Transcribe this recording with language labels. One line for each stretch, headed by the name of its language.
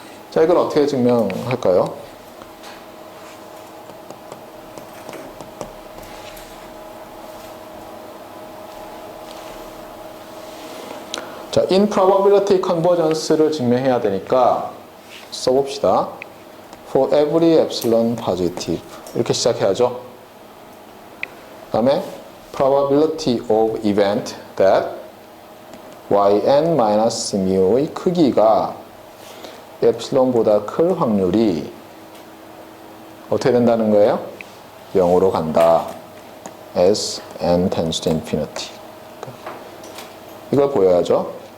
Korean: 자, 이걸 어떻게 증명할까요? 자, improbability convergence를 증명해야 되니까 써봅시다.
English: For every epsilon positive
Korean: 이렇게 시작해야죠. 그 다음에
English: probability of event that
Korean: yn-mu의 크기가 epsilon보다 클 확률이 어떻게 된다는 거예요? 0으로 간다.
English: as n tends to infinity. 이걸 보여야죠.